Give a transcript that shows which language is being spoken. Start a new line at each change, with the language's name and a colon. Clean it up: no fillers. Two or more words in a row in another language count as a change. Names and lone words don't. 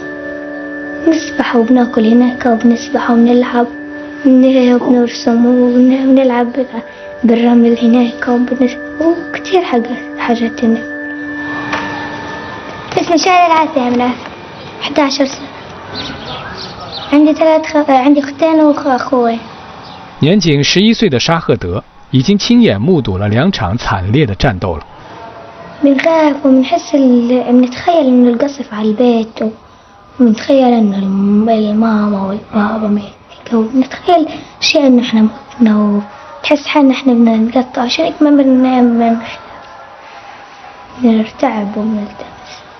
Arabic: نسبح وبناكل هناك وبنسبح وبنلعب وبنرسم ونلعب بالرمل هناك وكتير حاجات هناك. اسمي شهد العاتية، من 11 سنة، عندي اختين واخوين。
Chinese: 年仅11岁的沙赫德已经亲眼目睹了2场惨烈的战斗了。
Arabic: بنخاف وبنحس بنتخيل إنه القصف على البيت، ونتخيل إنه الماما والبابا ميتين، ونتخيل أشياء إنه إحنا متنا، وتحس حالنا إحنا بنقطع، عشان هيك ما بننام، بنرتعب وبنلتمس.